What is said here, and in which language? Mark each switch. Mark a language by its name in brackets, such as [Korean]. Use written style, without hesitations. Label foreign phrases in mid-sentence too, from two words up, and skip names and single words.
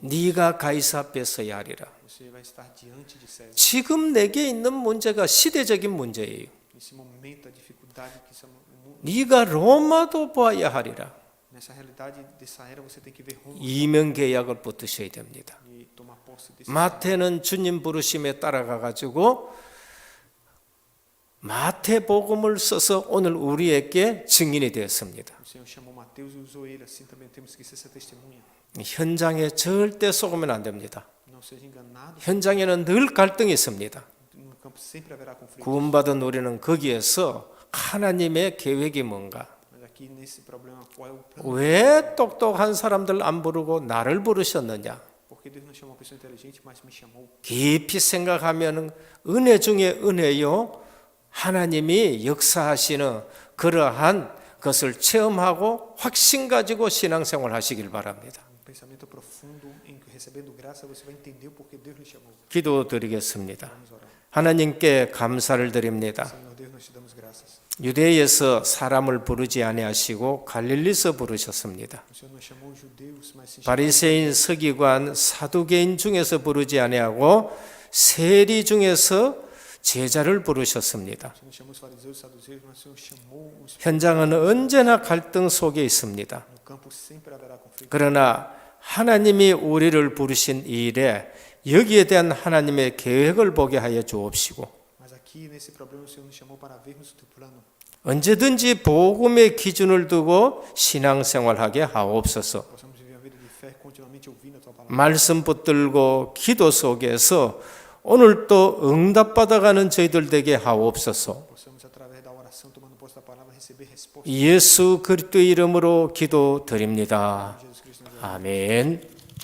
[Korean] 네가 가이사 앞에 서야 하리라. [Portuguese] Você vai estar diante de César. [Korean] 지금 내게 있는 문제가 시대적인 문제예요. [Portuguese] Nesse momento, a dificuldade que o mundo... [Korean] 네가 로마도 봐야 하리라. [Portuguese] Nessa realidade dessa era, você tem que ver Roma [Korean] 이명 계약을 붙으셔야 됩니다. [Portuguese] e tomar posse desse. [Korean] 마태는 주님 부르심에 따라가 가지고 마태복음을 써서 오늘 우리에게 증인이 되었습니다. [Portuguese] O Senhor chamou Mateus e usou ele. Assim também temos que ser essa testemunha. [Korean] 현장에 절대 속으면 안 됩니다. [Portuguese] Não seja enganado. [Korean] 현장에는 늘 갈등이 있습니다. [Portuguese] No campo sempre haverá conflito. [Korean] 구원받은 우리는 거기에서 하나님의 계획이 뭔가? [Portuguese] Mas aqui nesse problema, qual é o plano? [Korean] 왜 똑똑한 사람들 안 부르고 나를 부르셨느냐? [Portuguese] Porque Deus não chamou uma pessoa inteligente, mas me chamou. [Korean] 깊이 생각하면 은혜 중에 은혜요. 하나님이 역사하시는 그러한 것을 체험하고 확신 가지고 신앙생활 하시길 바랍니다. [Portuguese] Um pensamento profundo em que recebendo graça você vai entender o porquê Deus nos chamou. [Korean] 기도드리겠습니다. [Portuguese] Vamos orar. [Korean] 하나님께 감사를 드립니다. [Portuguese] Senhor Deus, nós te damos graças. [Korean] 유대에서 사람을 부르지 아니하시고 갈릴리서 부르셨습니다. [Portuguese] O Senhor nos chamou judeus, mas se chamou. [Korean] 바리새인, 서기관, 사두개인 중에서 부르지 아니하고 세리 중에서 제자를 부르셨습니다. [Portuguese] O Senhor nos chamou os fariseus, os saduceus, mas o Senhor chamou os. [Korean] 현장은 언제나 갈등 속에 있습니다. [Portuguese] No campo sempre haverá conflito. [Korean] 그러나 하나님이 우리를 부르신 이 일에 여기에 대한 하나님의 계획을 보게 하여 주옵시고 [Portuguese] Mas aqui nesse problema o Senhor nos chamou para vermos o teu plano. [Korean] 언제든지 복음의 기준을 두고 신앙생활하게 하옵소서. [Portuguese] Possamos viver uma vida de fé continuamente ouvindo a tua palavra. [Korean] 말씀 붙들고 기도 속에서 오늘 또 응답받아가는 저희들 되게 하옵소서. [Portuguese] Possamos através da oração tomando posse da palavra receber resposta. [Korean] 예수 그리스도의 이름으로 기도드립니다. [Portuguese] Jesus Cristo nos [Korean] 아멘.